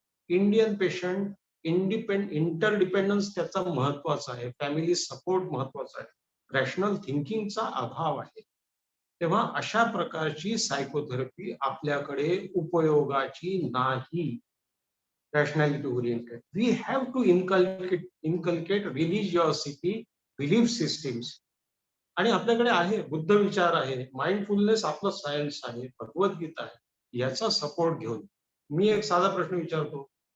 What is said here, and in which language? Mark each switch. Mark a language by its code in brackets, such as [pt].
[en] Indian patient interdependence [mr] त्याचा महत्वाचा आहे, फॅमिली सपोर्ट महत्वाचा आहे, रॅशनल थिंकिंगचा अभाव आहे. तेव्हा अशा प्रकारची सायकोथेरपी आपल्याकडे उपयोगाची नाही. [en] rationality oriented. We have to inculcate religiosity, belief systems. [mr] आणि आपल्याकडे आहे बुद्ध विचार आहे, माइंडफुलनेस आपलं सायन्स आहे, भगवद्गीता आहे. याचा सपोर्ट घेऊन मी एक साधा प्रश्न विचारतो.